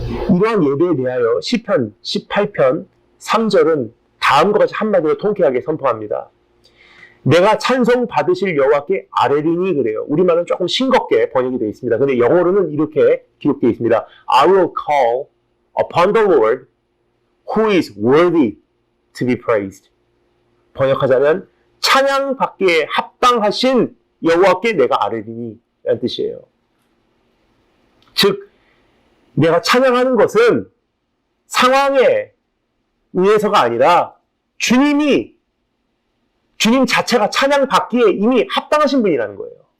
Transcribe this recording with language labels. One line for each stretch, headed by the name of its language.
Korean: 이러한 예배에 대하여 시편 18편 3절은 다음과 같이 한마디로 통쾌하게 선포합니다. 내가 찬송 받으실 여호와께 아뢰리니 그래요. 우리말은 조금 싱겁게 번역이 되어 있습니다. 근데 영어로는 이렇게 기록되어 있습니다.
English: I will call upon the Lord who is worthy to be praised.
Korean: 번역하자면 찬양받기에 합당하신 여호와께 내가 아뢰리니 라는 뜻이에요. 즉 내가 찬양하는 것은 상황에 의해서가 아니라 주님 자체가 찬양받기에 이미 합당하신 분이라는 거예요.